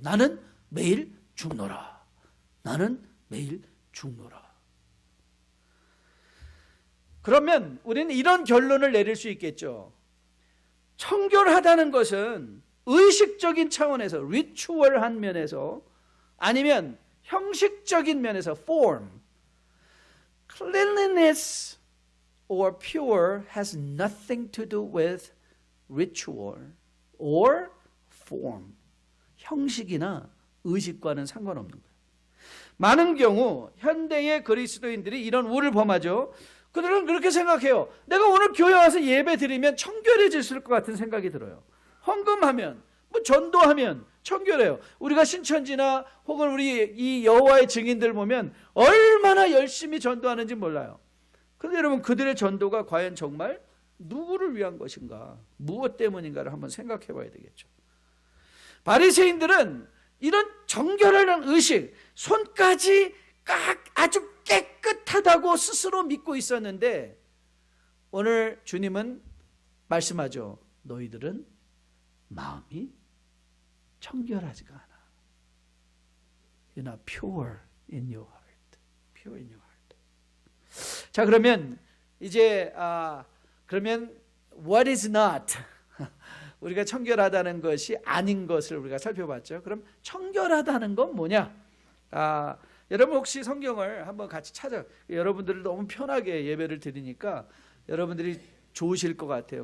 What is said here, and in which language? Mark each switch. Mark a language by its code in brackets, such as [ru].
[ko] 나는 매일 죽노라. 나는 매일 죽노라. 그러면 우리는 이런 결론을 내릴 수 있겠죠. 청결하다는 것은 의식적인 차원에서, 리추얼한 면에서, 아니면 형식적인 면에서, form. [en] Cleanliness or pure has nothing to do with ritual or form. [ko] 형식이나 의식과는 상관없는 거예요. 많은 경우 현대의 그리스도인들이 이런 우를 범하죠. 그들은 그렇게 생각해요. 내가 오늘 교회 와서 예배 드리면 청결해질 것 같은 생각이 들어요. 헌금하면, 뭐 전도하면 청결해요. 우리가 신천지나 혹은 우리 이 여호와의 증인들 보면 얼마나 열심히 전도하는지 몰라요. 그런데 여러분, 그들의 전도가 과연 정말 누구를 위한 것인가, 무엇 때문인가를 한번 생각해 봐야 되겠죠. 바리새인들은 이런 정결하는 의식, 손까지 아주 깨끗하다고 스스로 믿고 있었는데, 오늘 주님은 말씀하죠. 너희들은 마음이 청결하지가 않아. [en] You're not pure in your heart. Pure in your heart. [ko] 자, 그러면 이제 그러면 [en] what is not? [ko] 우리가 청결하다는 것이 아닌 것을 우리가 살펴봤죠. 그럼 청결하다는 건 뭐냐? 여러분 혹시 성경을 한번 같이 여러분들을 너무 편하게 예배를 드리니까 여러분들이 좋으실 것 같아요.